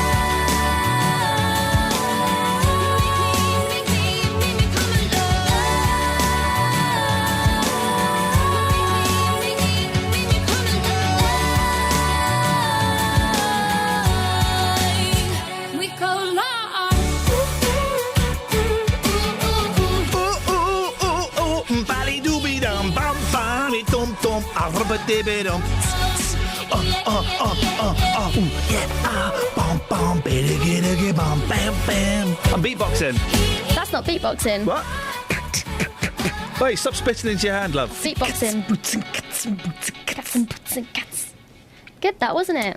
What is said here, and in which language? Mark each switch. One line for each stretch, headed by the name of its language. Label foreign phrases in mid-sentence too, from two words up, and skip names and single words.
English: Make me come alive. We go live. Bally-dooby-dum, bum-bam-dum-dum, ah-rubba-dibby-dum. I'm beatboxing. That's not beatboxing. What? Wait, stop spitting into your hand, love. Beatboxing. Good, that wasn't it?